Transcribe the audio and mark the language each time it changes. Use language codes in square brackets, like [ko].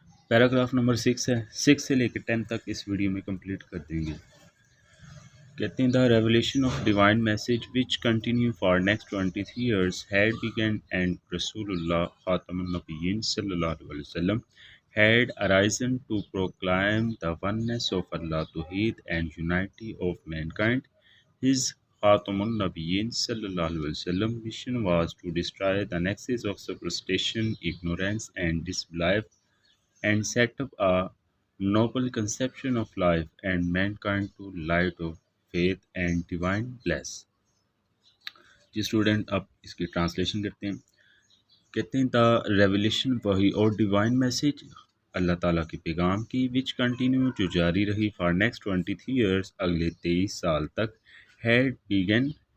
[ur] Paragraph number 6 ہے، 6 سے لے کے 10 تک اس ویڈیو میں کمپلیٹ کر دیں گے۔ کہتے ہیں [en] The revelation of divine message which continue for next 23 years had began and رسول اللہ خاتم النبیین صلی اللہ علیہ وسلم had arisen to proclaim the oneness of Allah Tawheed and unity of mankind. His Khatamun Nabiyyin sallallahu alaihi wasallam mission was to destroy the nexus of superstition, ignorance and disbelief and set up a noble conception of life and mankind to light of faith and divine bliss. [ur] جی student اب اس کی translation کرتے ہیں۔ کہتے ہیں [en] the revelation [ur] وحی اور [en] divine message [ur] اللہ تعالیٰ کے پیغام کی [en] which continue [ur] جو جاری رہی [en] for next 23 years [ur] اگلے 23 سال تک [en] had begun